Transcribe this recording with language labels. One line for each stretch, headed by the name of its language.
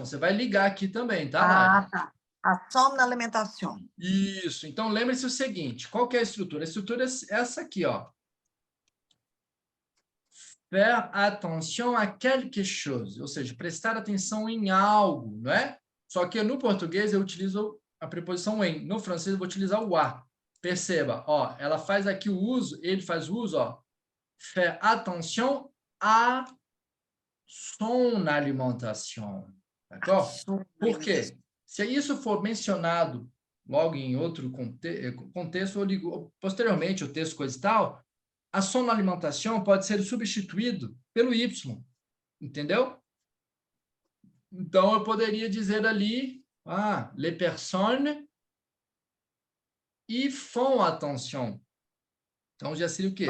Portuguese: Você vai ligar aqui também, tá, Mari?
French: Tá. À son alimentation.
Portuguese: Isso. Então, lembre-se o seguinte. Qual que é a estrutura? A estrutura é essa aqui, ó.
French: Faire attention à quelque chose.
Portuguese: Ou seja, prestar atenção em algo, não é? Só que no português eu utilizo a preposição em. No francês eu vou utilizar o à. Perceba, ó. Ela faz aqui o uso, ele faz o uso, ó.
French: Faire attention à son alimentation.
Portuguese: D'accord? Por quê? Se isso for mencionado logo em outro contexto, eu ligo posteriormente o texto coisa e tal,
French: a son alimentation
Portuguese: pode ser substituído pelo Y. Entendeu? Então, eu poderia dizer ali,
French: les personnes y font attention.
Portuguese: Então, já seria o quê?